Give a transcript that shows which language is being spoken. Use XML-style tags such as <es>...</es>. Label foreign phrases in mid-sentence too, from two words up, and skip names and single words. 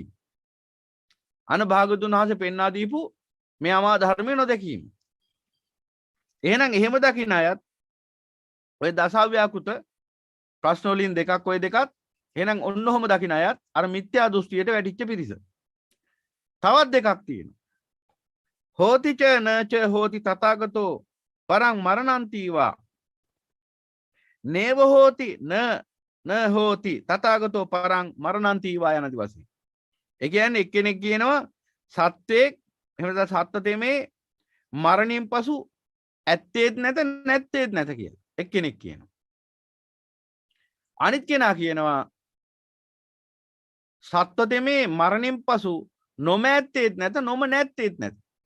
<si>අන භාගතුන් වහන්සේ පෙන්වා දීපු මේ අමා ධර්මය නොදැකීම. එහෙනම් එහෙම දකින්න අයත් ඔය දසව්‍යාකෘත ප්‍රශ්න වලින් දෙකක් ඔය දෙකත් එහෙනම් ඔන්නෝම දකින්න අයත් අර මිත්‍යා දෘෂ්ටියට වැටිච්ච පිරිස. තවත් දෙකක් තියෙනවා.</si> <pi>හෝති ච නච හෝති තථාගතෝ පරං මරණන්තිවා නේව හෝති න හෝති තථාගතෝ පරං මරණන්තිවා</pi> <si>යන දිවසේ. ඒ කියන්නේ එක්කෙනෙක් කියනවා සත්‍යයක් එහෙම නැත්නම් සත්‍ය තෙමේ මරණයෙන් පසු ඇත්තේත් නැත්තේත් නැත කියලා. එක්කෙනෙක් කියනවා. අනිත් කෙනා කියනවා සත්‍ය තෙමේ මරණයෙන් පසු නොමැත්තේත් නැත නොම නැත්තේත් නැත.</si>